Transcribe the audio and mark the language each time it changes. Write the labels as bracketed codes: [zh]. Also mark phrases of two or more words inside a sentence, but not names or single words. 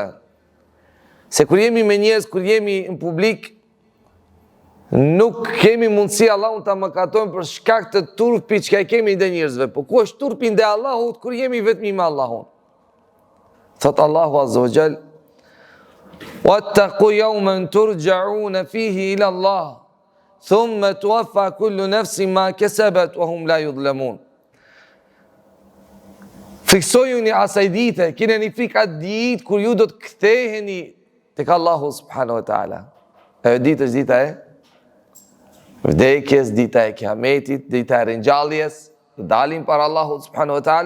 [sq] Se kur jemi me njerëz, kur jemi në publik, nuk kemi mundësi Allahun ta mëkatojmë për shkak të turpit që kemi ndaj njerëzve. Po ku është turpi ndaj Allahut kur jemi vetëm me Allahun? Thot Allahu [ar] عز وجل: "واتقوا يوما ترجعون فيه إلى الله ثم توفى كل نفس ما كسبت وهم لا يظلمون." [sq] Fiksojuni asaj dite, keni frikë atë ditë kur ju do të ktheheni tek Allahu [ar] سبحانه وتعالى. [sq] E ditë është dita e vdekjes, dita e kiametit, dita e ringjalljes, dalim para Allahu [ar] سبحانه وتعالى.